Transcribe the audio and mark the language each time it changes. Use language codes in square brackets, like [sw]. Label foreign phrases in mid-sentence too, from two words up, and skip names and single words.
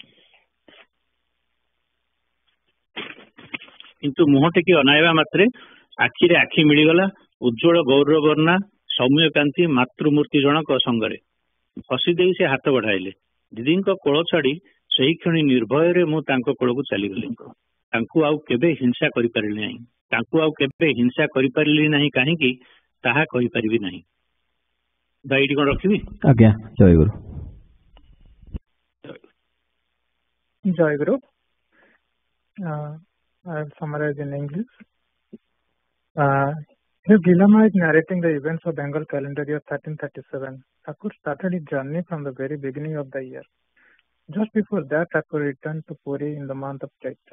[or] କିନ୍ତୁ ମୁହ ଟେକି ଅନାଇବା ମାତ୍ରେ ଆଖିରେ ଆଖି ମିଳିଗଲା ଉଜ୍ଜ୍ୱଳ ଗୌରବର୍ଣ୍ଣା ସୌମ୍ୟକାନ୍ତି ମାତୃମୂର୍ତ୍ତି ଜନକ ସଙ୍ଗରେ ହସି ଦେ ସେ ହାତ ବଢ଼ାଇଲେ ଦିଦି କୋଳ ଛାଡ଼ି ସେହି କ୍ଷଣି ନିର୍ଭୟ ରେ ମୁଁ ତାଙ୍କ କୋଳ କୁ ଚାଲି ଗଲି ତାଙ୍କୁ ଆଉ କେବେ ହିଂସା କରି ପାରିଲି ନାହିଁ ତାଙ୍କୁ ଆଉ କେବେ ହିଂସା କରି ପାରିଲି ନାହିଁ କାହିଁ କି ତାହା କହି ପାରିବି ନାହିଁ ଦାଇଡି କୋଣ ରଖିବି ଆଜ୍ଞା ଜୟ ଗୁରୁ ଜୟ ଗୁରୁ [en] I'll summarize in English. Here Gilama is narrating the events of Bengal calendar year 1337. Thakur started his journey from the very beginning of the year. Just before that, Thakur returned to Puri in the month of Chaitra.